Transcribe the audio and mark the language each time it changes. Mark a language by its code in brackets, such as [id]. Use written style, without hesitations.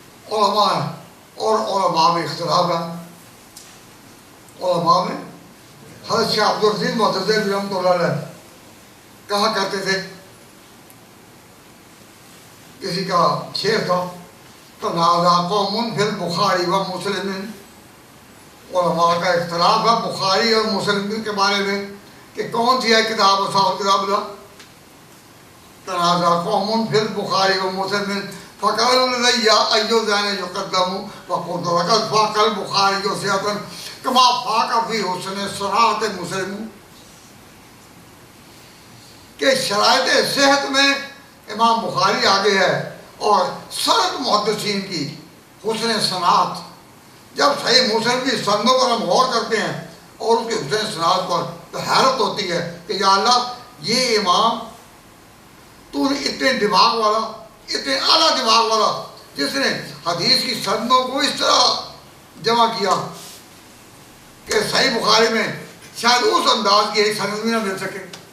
[ur] اور علماء میں اختلاف ہے. علماء میں حضرت شیخ عبدالعزیز معتزلی رحمۃ اللہ علیہ کہا کرتے تھے، کسی کا شعر تھا [ar] تنازع قوم فی البخاری و مسلم. [ur] علماء کا اختلاف ہے بخاری اور مسلم کے بارے میں کہ کون سی ہے کتاب اصحاب کتاب اللہ. [ar] تنازع قوم فی البخاری و مسلم فقالوا لي أي ذان يقدم فقلت لقد فاق البخاري صحة كما فاق في حسن صناعة مسلم. [ur] کہ شرائط صحت میں امام بخاری آگے ہے اور سند محدثین کی حسن صنعت. جب صحیح مسلم کی سندوں پر ہم غور کرتے ہیں اور اس کی حسن صنعت پر تو حیرت ہوتی ہے کہ یا اللہ یہ امام تو نے اتنے دماغ والا، اتنے اعلیٰ دماغ والا، جس نے حدیث کی سندوں کو اس طرح جمع کیا کہ صحیح بخاری میں شاید اس انداز کی ایک سند بھی نہ مل سکے.